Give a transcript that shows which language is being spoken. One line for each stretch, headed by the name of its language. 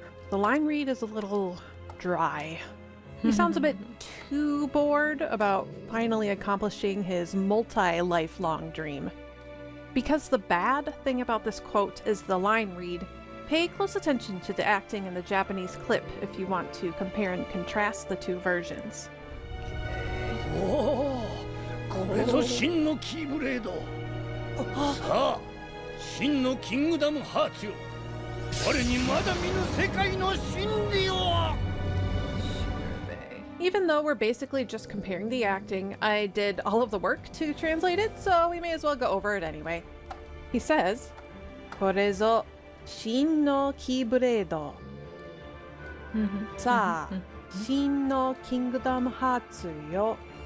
English: The line read is a little dry. He sounds a bit too bored about finally accomplishing his multi-lifelong dream. Because the bad thing about this quote is the line read, pay close attention to the acting in the Japanese clip if you want to compare and contrast the two versions.
Japanese: おお、これぞ真のキーブレード。さあ、真のキングダムハーツよ。我にまだ見ぬ世界の真理を。
English: Even though we're basically just comparing the acting, I did all of the work to translate it, so we may as well go over it anyway. He says,
Japanese: これぞ真のキーブレード。さあ、真のキングダムハーツよ。